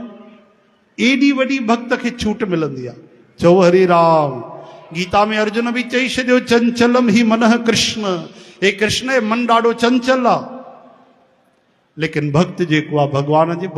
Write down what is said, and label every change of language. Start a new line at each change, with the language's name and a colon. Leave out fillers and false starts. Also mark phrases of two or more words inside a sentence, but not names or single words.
Sindhi: एॾी वॾी भक्त खे छूट मिलंदी आहे। चओ हरे राम। गीता में अर्जुन बि चई छॾियो,
Sanskrit: चंचलम ही मनः कृष्ण,
Sindhi: हे कृष्ण मन ॾाढो चंचल आहे, लेकिन भक्त जेको आहे भॻवान जे